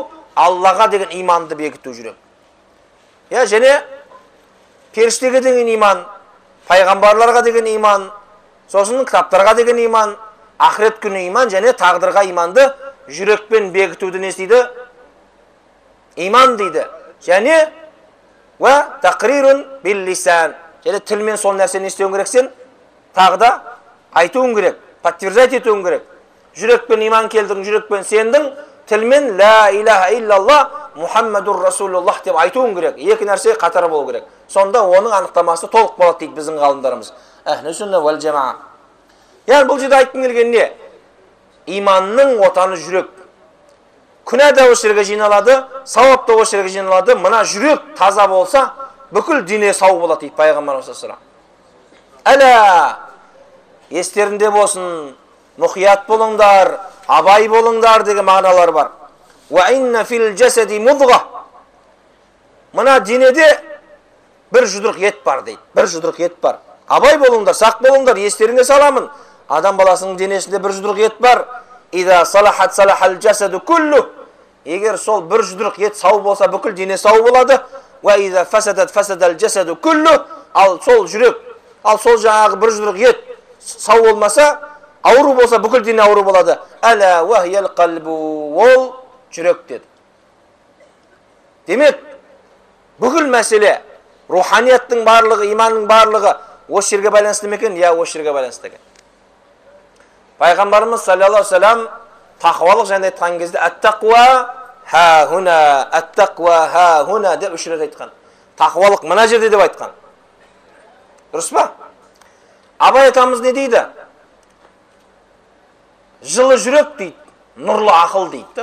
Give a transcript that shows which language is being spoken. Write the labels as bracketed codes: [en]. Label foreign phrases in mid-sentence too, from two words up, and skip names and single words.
[kk] Аллаға деген иманды бекіту жүрек. Және періштеге деген иман, пайғамбарларға деген иман, сосын кітаптарға деген иман, ақырет күні иман, және тағдырға иманды жүрекпен бекітуді не істейді? Иман дейді. [ar] Және تقرير باللسان. [kk] Және тілмен сол нәрсені істеуің керек сен, тағы да айтуың керек, подтверждать етуің керек. Жүрекпен иман келдің, жүрекпен сендің, тілмен [ar] لا إله إلا الله محمد رسول الله [kk] деп айтуың керек. Екі нәрсе қатар болу керек. Сонда оның анықтамасы толық болады дейді біздің ғалымдарымыз. [ar] أهل السنة والجماعة. [kk] Яғни бұл жерде айтқым келген не? Иманның отаны жүрек. Күнә да осы жерге жиналады, сауап та осы жерге жиналады. Мына жүрек таза болса, бүкіл дене сау болады дейді Пайғамбар [ar] صلى الله عليه وسلم. [kk] Естерінде болсын, мұқият болыңдар, абай болыңдар деген мағыналар бар. [ar] وإن في الجسد مضغة. [kk] Мына денеде бір жұдырық ет бар дейді. Бір жұдырық ет бар. Абай болыңдар, сақ болыңдар, естеріңе саламын. Адам баласының денесінде бір жұдырық ет бар. [ar] إذا صلحت صلح الجسد كله. [kk] Егер сол бір жұдырық ет сау болса, бүкіл дене сау болады. [ar] وإذا فسدت فسد الجسد كله. [kk] Ал сол жүрек, ал сол жаңағы бір жұдырық ет сау болмаса, ауру болса, бүкіл дене ауру болады. [ar] ألا وهي القلب. [kk] Ол жүрек деді. Демек, бүкіл мәселе, руханияттың барлығы, иманның барлығы осы жерге байланысты ма екен? Я, осы жерге байланысты екен. Пайғамбарымыз [ar] صلى الله عليه وسلم [kk] тақуалық жайында айтқан кезде [ar] التقوى ها هنا, التقوى ها هنا [kk] деп 3 рет айтқан. Тақуалық мына жерде деп айтқан. Дұрыс па? Абай атамыз не дейді? Жылы жүрек дейді, нұрлы ақыл дейді.